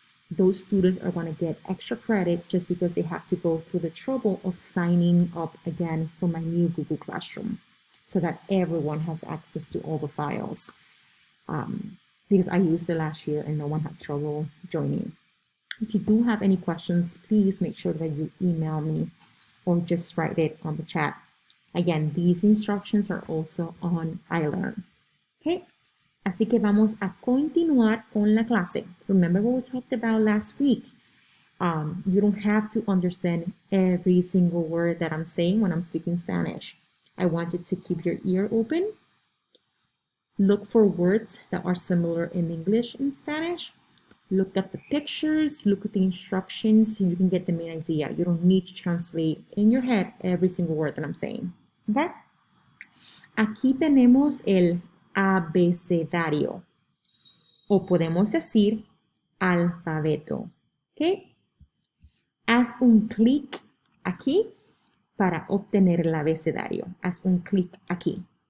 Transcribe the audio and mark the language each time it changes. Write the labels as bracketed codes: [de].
[en] Those students are going to get extra credit just because they have to go through the trouble of signing up again for my new Google Classroom so that everyone has access to all the files. Because I used it last year and no one had trouble joining. If you do have any questions, please make sure that you email me or just write it on the chat. Again, these instructions are also on iLearn. Okay? [es] Así que vamos a continuar con la clase. [en] Remember what we talked about last week. You don't have to understand every single word that I'm saying when I'm speaking Spanish. I want you to keep your ear open. Look for words that are similar in English and Spanish. Look at the pictures, look at the instructions, and you can get the main idea. You don't need to translate in your head every single word that I'm saying. Okay? [es] Aquí tenemos el abecedario, o podemos decir alfabeto. ¿Ok? Haz un clic aquí para obtener el abecedario. Haz un clic aquí.